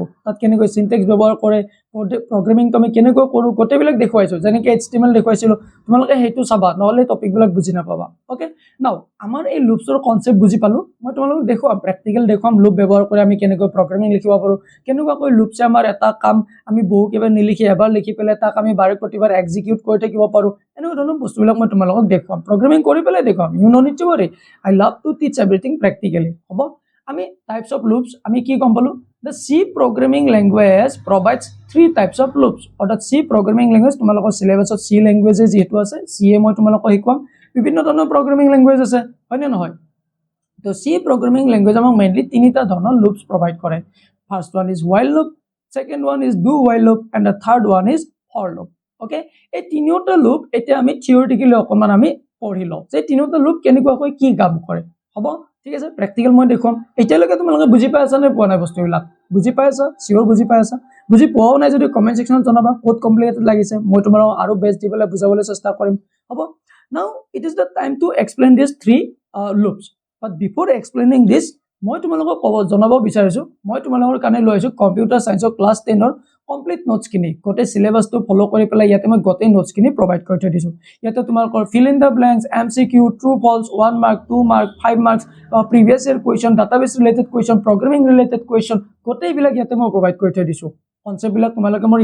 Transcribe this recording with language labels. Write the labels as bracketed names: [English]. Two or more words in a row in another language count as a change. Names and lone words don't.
[Assamese] তাত কেনেকৈ সিনট্যাক্স ব্যৱহাৰ কৰে প্ৰগ্ৰামিং তুমি কেনেকৈ কৰো গোটেইবিলাক দেখুৱাইছো যেনেকৈ HTML দেখুৱাইছিলো তোমালোকে হেতু চাবা নহলে টপিক বিলাক বুজি নাপাবা [English] okay now [Assamese] আমাৰ এই লুপছৰ কনসেপ্ট বুজি পালো মই তোমালোকক দেখুৱাম প্ৰ্যাকটিক্যাল দেখুৱাম লুপ ব্যৱহাৰ কৰি আমি কেনেকৈ প্ৰগ্ৰামিং লিখিব পাৰো কেনেকৈ লুপছে আমাৰ এটা কাম আমি বহু কেইবাৰ নিলিখি এবাৰ লিখি পেলাই তাক আমি বাৰে প্ৰতিবাৰ এক্সিকিউট কৰি থাকিব পাৰো এনেকুৱা ধৰণৰ বস্তুবিলাক মই তোমালোকক দেখুৱাম প্ৰগ্ৰামিং কৰি পেলাই দেখুৱাম [English] you no need to worry I love to teach everything practically [Assamese] হ'ব আমি [English] types of loops [Assamese] আমি কি গম পালো [English] the C programming language provides three types of loops [Assamese] অৰ্থাৎ [English] C programming language [Assamese] তোমালোকৰ সিলেবাসত C language যেটো আছে C মই তোমালোকক শিকাম বিভিন্ন ধৰণৰ [English] programming language [Assamese] আছে হয় নে নহয় তো [English] C programming language [Assamese] আমাক মেইনলি তিনিটা ধৰণৰ লুপস প্ৰভাইড কৰে [English] first one is while loop second one is do while loop and the third one is for loop okay [Assamese] এই তিনিটা লুপ এতিয়া আমি থিওৰিটিক্যালি অকমান আমি পঢ়িলো যে তিনিটা লুপ কেনেকৈ কি কাম কৰে হ'ব ঠিক আছে প্ৰ্যাকটিক্যাল মই দেখুৱাম এতিয়ালৈকে তোমালোকে বুজি পাইছা নে পোৱা নাই বস্তুবিলাক বুজি পাইছা সিওৰ বুজি পাইছা বুজি পোৱাও নাই যদি কমেন্ট সেকশনত জনাবা ক'ত কমপ্লিকেটেড লাগিছে মই তোমালোকক আৰু বেষ্ট দিবলৈ বুজাবলৈ চেষ্টা কৰিম হ'ব [English] now it is the time to explain this three loops but before explaining this [Assamese] মই তোমালোকক জনাব বিচাৰিছো মই তোমালোকৰ কাৰণে লৈ আহিছো কম্পিউটাৰ সায়েন্সৰ ক্লাস 10 ৰ [English] complete notes [Assamese] কিনি গোটেই সিলেবাসটো ফলো কৰি পেলাই ইয়াতে মই গোটেই নোটস কিনি প্ৰভাইড কৰি থৈ দিছো ইয়াতে তোমালোকৰ [English] fill in the blanks MCQ true false [Assamese] 1 মাৰ্ক 2 মাৰ্ক 5 মাৰ্কস [English] previous year question database related question programming related question [Assamese] গোটেই বিলাক ইয়াতে মই প্ৰভাইড কৰি থৈ দিছো কনসেপ্ট বিলাক তোমালোকে মোৰ